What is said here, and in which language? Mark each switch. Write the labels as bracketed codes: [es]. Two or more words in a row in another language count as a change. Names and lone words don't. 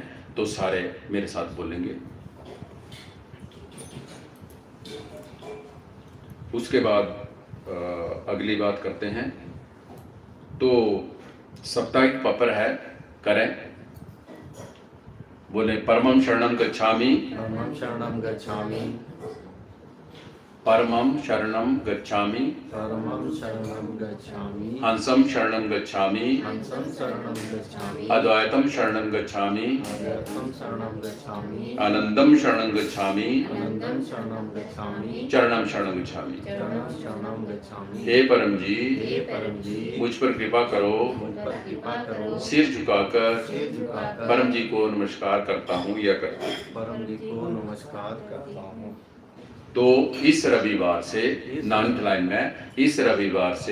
[hi] तो सारे मेरे साथ बोलेंगे। उसके बाद अगली बात करते हैं। तो साप्ताहिक पेपर है, करें। [sa] बोले परमं शरणं गच्छामि, परमं शरणं गच्छामि, परमं शरणं गच्छामि, परमं शरणं गच्छामि, हंसं शरणं गच्छामि, हंसं शरणं गच्छामि, अद्वैतं शरणं गच्छामि, अद्वैतं शरणं गच्छामि, आनंदं शरणं गच्छामि, आनंदं शरणं गच्छामि, चरणं शरणं गच्छामि। चरणं शरणं गच्छामि। [hi] हे परम जी, हे परम जी, मुझ पर कृपा करो। मुझ पर कृपा करो। सिर झुकाकर सिर झुकाकर परम जी को नमस्कार करता हूँ या करता हूँ। परम जी को नमस्कार करता हूँ। तो इस रविवार से 9th लाइन में, इस रविवार से